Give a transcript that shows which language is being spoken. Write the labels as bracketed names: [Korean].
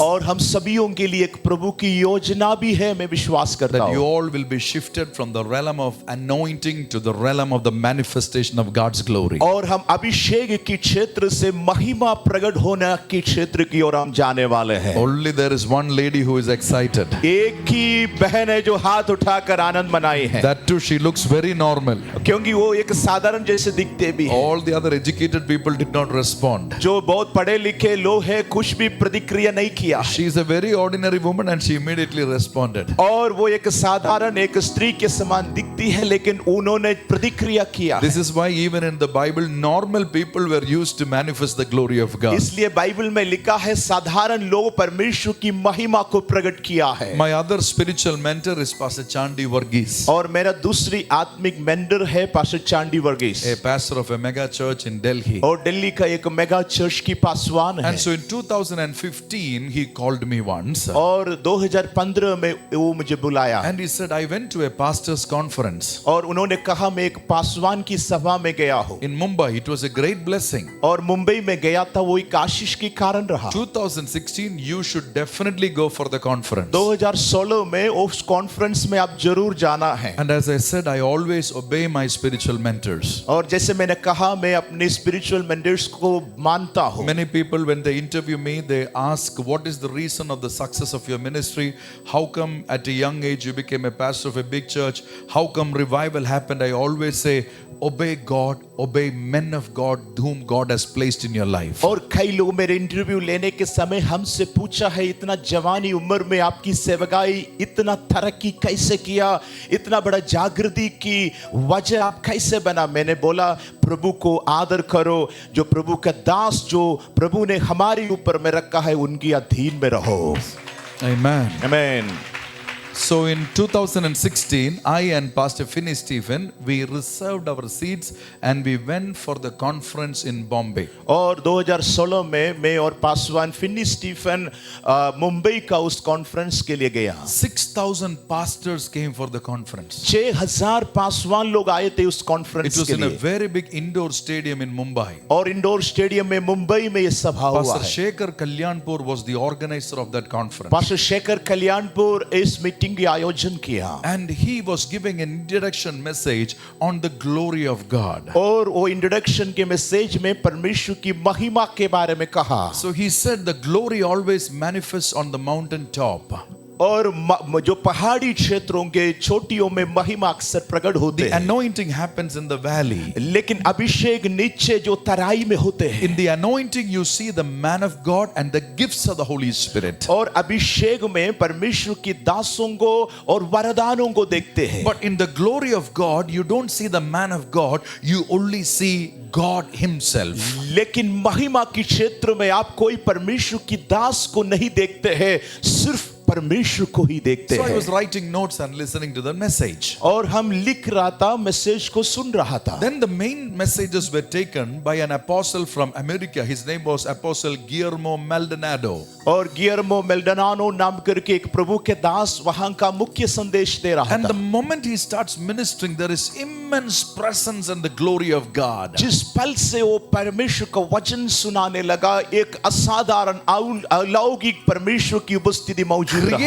[Hindi] और हम सभीयों के लिए एक प्रभु की योजना भी है, मैं विश्वास करता [English] That you [Hindi] हूँ। [English] all will be shifted from the realm of anointing to the realm of the manifestation of God's glory. [Hindi] और हम अभिषेक की क्षेत्र से महिमा प्रकट होने की क्षेत्र की ओर हम जाने वाले हैं। [English] Only there is one lady who is excited. [Hindi] एक ही बहन है जो हाथ उठाकर आनंद मनाई है, [English] That too, she looks very normal. [Hindi] क्योंकि वो एक साधारण जैसे दिखते भी हैं। [English] All the other educated people did not respond. [Hindi] जो बहुत पढ़े लिखे लोग हैं कुछ भी प्रतिक्रिया नहीं किया, [English] She is a very ordinary woman and she immediately responded. [Hindi] और वो एक साधारण एक स्त्री के समान दिखती है, लेकिन उन्होंने प्रतिक्रिया किया। [English] This is why even in the Bible, normal people were used to manifest the glory of God. [Hindi] इसलिए बाइबल में लिखा है साधारण लोग परमेश्वर की महिमा को प्रकट किया है। [English] My other spiritual mentor is Pastor Chandi Varghese, [Hindi] और मेरा दूसरी आत्मिक मेंटर है pastor Chandy Varghese, [English] a pastor of a mega church in Delhi. [Hindi] और दिल्ली का एक मेगा चर्च की पासवान है। [English] And so in 2015, he called me once [Hindi] और 2015 में वो मुझे बुलाया, [English] and he said, I went to a pastor's conference [Hindi] और उन्होंने कहा मैं एक पासवान की सभा में गया हूँ, [English] in Mumbai. It was a great blessing. [Hindi] और मुंबई में गया था, वो एक आशीष के कारण रहा। [English] 2016, you should definitely go for the conference. [Hindi] 2016 में उस कॉन्फ्रेंस में आप जरूर जाना है। [English] And as I said, I always obey my spiritual mentors. [Hindi] और जैसे मैंने कहा मैं अपने स्पिरिचुअल मेंटर्स को मानता हूँ। [English] Many people, when they interview me, they ask, what is the reason of the success of your ministry? How come at a young age you became a pastor of a big church? How come revival happened? I always say, obey God, obey men of God whom God has placed in your life. [Hindi] और कई लोग मेरे interview लेने के समय हमसे पूछा है, इतना जवानी उम्र में आपकी सेवकाई इतना तरक्की कैसे किया, इतना बड़ा जागृति की वजह आप कैसे बना? मैंने बोला प्रभु को आदर करो, जो प्रभु का दास जो प्रभु ने हमारे ऊपर में रखा है उनकी अधीन में रहो। [English] Amen. [Hindi] आमीन। [English] So in 2016, I and Pastor Finney Stephen, we reserved our seats and we went for the conference in Bombay. [Hindi] और 2016 में मैं और पासवान फिन्नी स्टीफन मुंबई का उस कॉन्फ्रेंस के लिए गया। [English] 6,000 pastors came for the conference. [Hindi] 6,000 Paswan लोग आए थे उस [English] It [Hindi] कॉन्फ्रेंस [English] was [Hindi] के [English] in a [Hindi] लिए, [English] very big indoor stadium in Mumbai. [Hindi] और इंडोर स्टेडियम में मुंबई में ये सभा हुआ [English] Pastor [Hindi] है। [English] Shekhar Kalyanpur was the organizer of that conference. [Hindi] Pastor Shekhar Kalyanpur इस मीटिंग की आयोजन किया, [English] And he was giving an introduction message on the glory of God. [Hindi] और वो इंट्रोडक्शन के मैसेज में परमेश्वर की महिमा के बारे में कहा। [English] So he said the glory always manifests on the mountain top. [Hindi] और जो पहाड़ी क्षेत्रों के चोटियों में महिमा अक्सर प्रकट होते [English] The [Hindi] हैं, [English] anointing happens in the valley. [Hindi] लेकिन अभिषेक नीचे जो तराई में होते हैं। [English] In the anointing you see the man of God and the gifts of the Holy Spirit. [Hindi] और अभिषेक में परमेश्वर की दासों को और वरदानों को देखते हैं। [English] But in the glory of God you don't see the man of God, you only see God himself. [Hindi] लेकिन महिमा के क्षेत्र में आप कोई परमेश्वर की दास को नहीं देखते हैं, सिर्फ परमेश्वर को ही देखते [English] So I [Hindi] हैं। [English] was writing notes and listening to the message. [Hindi] और हम लिख रहा था, मैसेज को सुन रहा था। [English] Then the main messages were taken by an apostle from America. His name was Apostle Guillermo Maldonado. [Hindi] और गियर्मो मेल्डोनाडो नाम करके एक प्रभु के दास वहां का मुख्य संदेश दे रहा [English] And [Hindi] था। [English] the moment he starts ministering, there is immense presence and the glory of God. [Hindi] जिस पल से वो परमेश्वर का वचन सुनाने लगा, एक असाधारण अलौकिक परमेश्वर की उपस्थिति मौजूद रहा।